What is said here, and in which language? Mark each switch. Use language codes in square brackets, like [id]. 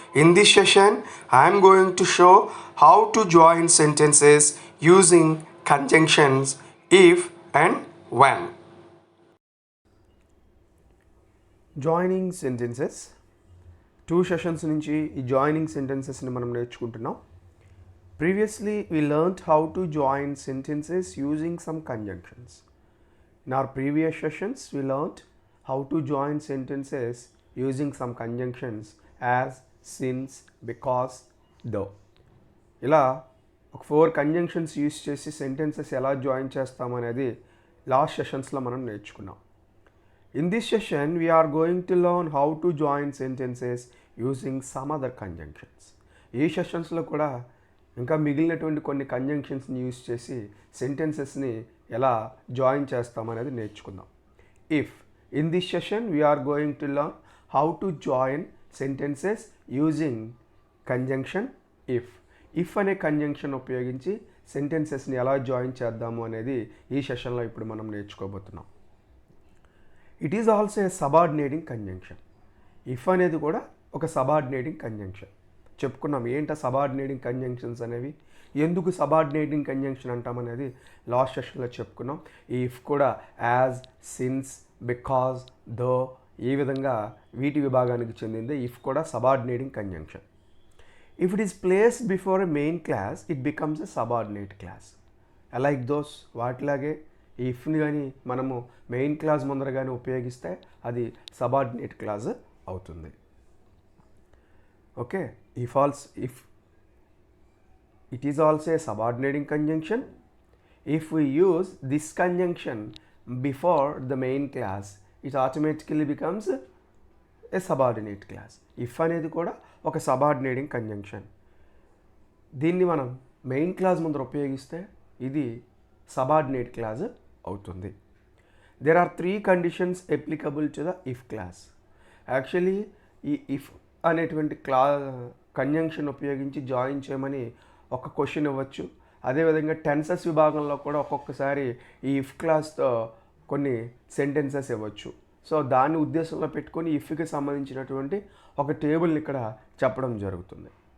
[en] In this session, I am going to show how to join sentences using conjunctions if and when. [te] Joining sentences 2 sessions నుంచి ఈ joining సెంటెన్సెస్ని మనం నేర్చుకుంటున్నాం. [en] Previously, we learned how to join sentences using some conjunctions. In our previous sessions, we learned how to join sentences using some conjunctions as, since, because, though. [te] ఇలా ఒక 4 conjunctions use చేసి sentences ఎలా join చేస్తామనేది last సెషన్స్లో మనం నేర్చుకున్నాం. [en] In this session, we are going to learn how to join sentences using some other conjunctions. [te] ఈ సెషన్స్లో కూడా ఇంకా మిగిలినటువంటి కొన్ని కంజంక్షన్స్ని యూస్ చేసి సెంటెన్సెస్ని ఎలా జాయిన్ చేస్తామనేది నేర్చుకుందాం. [en] if in this session we are going to learn how to join sentences using conjunction if [te] అనే conjunction ఉపయోగించి సెంటెన్సెస్ని ఎలా జాయిన్ చేద్దాము అనేది ఈ సెషన్లో ఇప్పుడు మనం నేర్చుకోబోతున్నాం. [en] It is also a subordinating conjunction. [te] If అనేది కూడా ఒక సబార్డినేటింగ్ కంజంక్షన్. చెప్పుకున్నాం ఏంటో సబార్డినేటింగ్ కంజంక్షన్స్ అనేవి, ఎందుకు సబార్డినేటింగ్ కంజంక్షన్ అంటామనేది లాస్ట్ సెషన్లో చెప్పుకున్నాం. ఈ ఇఫ్ కూడా యాజ్, సిన్స్, బికాజ్, దో ఈ విధంగా వీటి విభాగానికి చెందింది. ఇఫ్ కూడా subordinating conjunction. [en] If it is placed before a main clause it becomes a subordinate clause. [te] Like those వాటిలాగే ఈ ఇఫ్ని కానీ మనము మెయిన్ క్లాస్ ముందర కానీ ఉపయోగిస్తే అది సబార్డినేట్ క్లాస్ అవుతుంది. [en] Okay, if it is also a subordinating conjunction. If we use this conjunction before the main class, it automatically becomes a subordinate class. [te] If అనేది కూడా ఒక subordinating conjunction. దీన్ని మనం మెయిన్ క్లాస్ ముందర ఉపయోగిస్తే ఇది subordinate class అవుతుంది. [en] There are 3 conditions applicable to the if class. [te] Actually ఈ if అనేటువంటి కంజంక్షన్ ఉపయోగించి జాయిన్ చేయమని ఒక క్వశ్చన్ ఇవ్వచ్చు. అదేవిధంగా టెన్సెస్ విభాగంలో కూడా ఒక్కొక్కసారి ఈ ఇఫ్ క్లాస్తో కొన్ని సెంటెన్సెస్ ఇవ్వచ్చు. సో దాన్ని ఉద్దేశంలో పెట్టుకొని ఇఫ్కి సంబంధించినటువంటి ఒక టేబుల్ని ఇక్కడ చెప్పడం జరుగుతుంది.